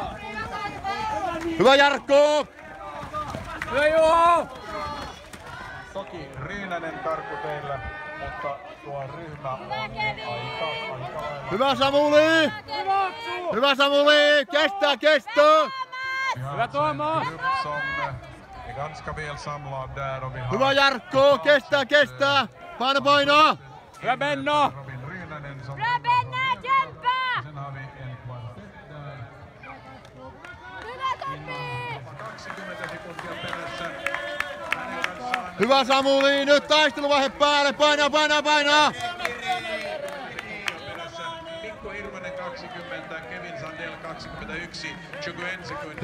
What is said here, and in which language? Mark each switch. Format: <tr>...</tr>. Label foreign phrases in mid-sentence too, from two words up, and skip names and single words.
<fi>Hyvä Jarkko! Hyvä Juho! Toki Ryynänen karku teillä, mutta tuo ryhmä on aika Hyvä Samuli! Hyvä Samuli! Kestää kesto! Hyvä Tuomas!</fi> <sv>Är ganska väl samlad där och vi har</sv> <fi>Hyvä Jarkko! Kestää! Paino! Hyvä Benno!</fi> <sv>Robin Ryynänen som Bra Benna, kämpa! sen har vi en kvartett där.</sv> <fi>Hyvä Tommi! 20 sekuntia perässä. Hänen kanssaan Hyvä Samuli! Nyt taisteluvaihe päälle! Painaa! perässä Mikko Hirvonen 20, Kevin Sandel 21, 21 sekuntia.</fi>